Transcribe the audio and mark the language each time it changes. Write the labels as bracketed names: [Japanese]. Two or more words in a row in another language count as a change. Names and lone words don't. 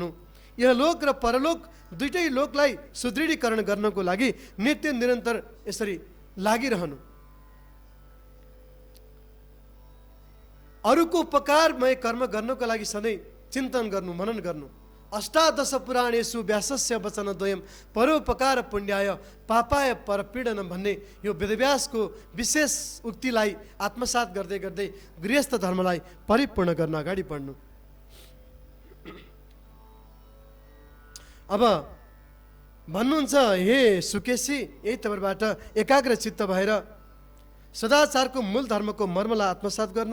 [Nepali] यह लोक र परलोक दुईटै लोकलाई सुदृढीकरण गर्नको लागि नित्य निरन्तर यसरी लागिरहनु। अरूको उपकारमय कर्म गर्नको लागि सधैँ चिन्तन गर्नु, मनन गर्नु, [Sanskrit] अष्टादश पुराणेषु व्यासस्य वचनद्वयम् परोपकार पुण्याय पापाय परपीडन [Nepali] भन्ने यो वेदव्यासको विशेष उक्तिलाई आत्मसात गर्दै गर्दै गृहस्थ धर्मलाई परिपूर्ण गर्न अगाडि बढ्नु। अब भन्नुहुन्छ, हे सुकेशी, यही तपाईँबाट एकाग्र चित्त भएर सदाचारको मूल धर्मको मर्मलाई आत्मसात गर्नु।